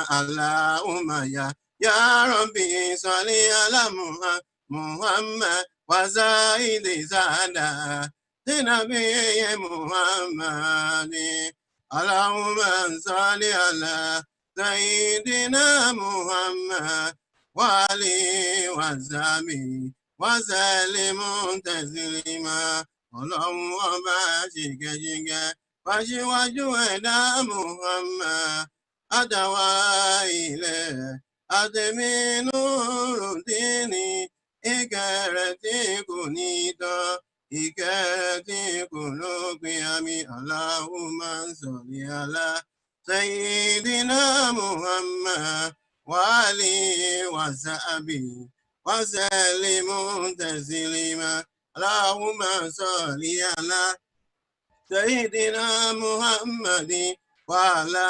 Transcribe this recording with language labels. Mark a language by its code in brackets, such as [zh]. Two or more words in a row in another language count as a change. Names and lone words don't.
[ar] اللهم يا ربي صل على محمد وزايد سعدا نبي محمد. اللهم صل على سيدنا محمد وعلي وصحبه وسلم تسليما. [yo] Ọlọ́run ọba ṣìkẹ́ṣìkẹ́ fàṣíwájú ẹ̀dá Muhammad àtàwà ilẹ̀ àtẹ̀mí Nurudini. Ìkẹ́ tí kò ní tán, ìkẹ́ tí kò lópin. Àmín. [ar] اللهم صل على سيدنا محمد وآله وصحبه وسلم تسليما. اللهم صل على سيدنا محمد وعلى